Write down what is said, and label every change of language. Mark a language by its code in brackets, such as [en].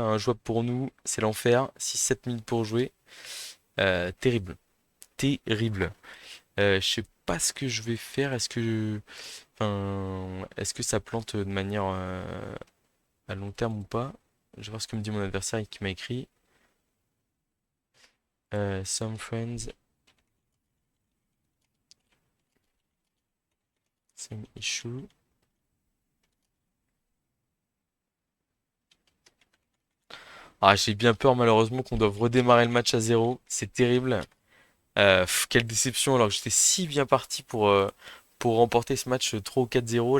[fr] Un jouable pour nous, c'est l'enfer. 6-7 minutes pour jouer. Terrible. Terrible. Je sais pas ce que je vais faire. Enfin, est-ce que ça plante de manière à long terme ou pas? Je vais voir ce que me dit mon adversaire qui m'a écrit. [en] Some friends, same issue. [fr] Ah, j'ai bien peur malheureusement qu'on doive redémarrer le match à zéro. C'est terrible. Quelle déception alors que j'étais si bien parti pour remporter ce match 3 ou 4-0.